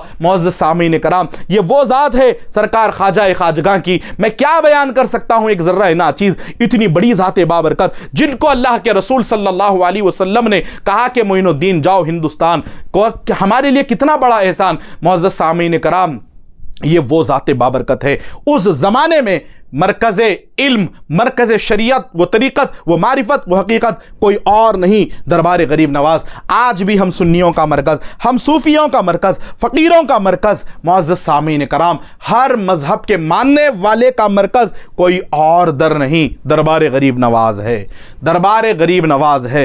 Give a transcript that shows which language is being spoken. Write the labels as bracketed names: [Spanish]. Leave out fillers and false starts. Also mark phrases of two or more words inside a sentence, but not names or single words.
[Urdu] معزز سامعین کرام، یہ وہ ذات ہے سرکار خواجہ خواجگاں کی، میں کیا بیان کر سکتا ہوں ایک ذرہ ناچیز، اتنی بڑی ذات بابرکت جن کو اللہ کے رسول [Arabic] صلی اللہ علیہ وسلم [Urdu] نے کہا کہ معین الدین جاؤ ہندوستان کو، ہمارے لیے کتنا بڑا احسان۔ معزز سامعین کرام، یہ وہ ذات بابرکت ہے اس زمانے میں مرکز علم، مرکز شریعت و طریقت و معرفت و حقیقت کوئی اور نہیں دربار غریب نواز۔ آج بھی ہم سنیوں کا مرکز، ہم صوفیوں کا مرکز، فقیروں کا مرکز، معزز سامعین کرام ہر مذہب کے ماننے والے کا مرکز کوئی اور در نہیں، دربار غریب نواز ہے، دربار غریب نواز ہے۔